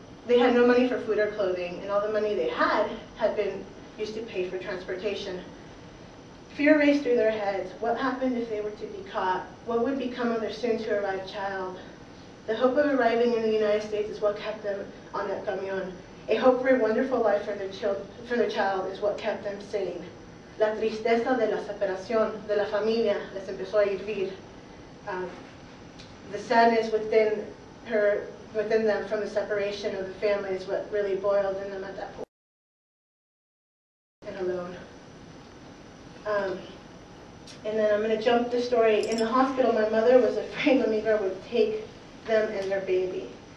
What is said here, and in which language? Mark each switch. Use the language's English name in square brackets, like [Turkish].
[English] They had no money for food or clothing, and all the money they had been used to pay for transportation. Fear raced through their heads. What happened if they were to be caught? What would become of their soon-to-arrive child? The hope of arriving in the United States is what kept them on that camion. A hope for a wonderful life for their child is what kept them sane. [Spanish] La tristeza de la separación de la familia les empezó a hervir. [English] the sadness within them from the separation of the family is what really boiled in them at that point. And alone. And then I'm going to jump the story. In the hospital, my mother was afraid Lemire would take them and their baby.